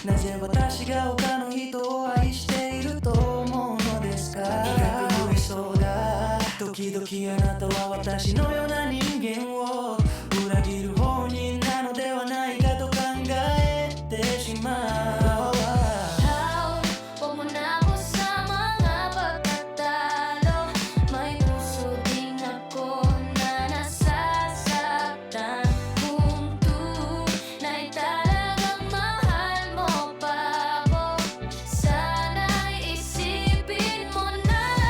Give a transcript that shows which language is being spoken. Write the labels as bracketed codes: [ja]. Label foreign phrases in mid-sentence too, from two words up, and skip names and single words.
[ja] なぜ私が他の人を愛していると思うのですか。無理そうだ。時々あなたは私のような人間を裏切る方人なのではないかと考えてしまう。 [tl] Huwag mo na ako sa mga pagtatalo. May puso din ako na nasasaktan. Kung tunay talagang mahal mo pa ako, sana'y isipin mo na.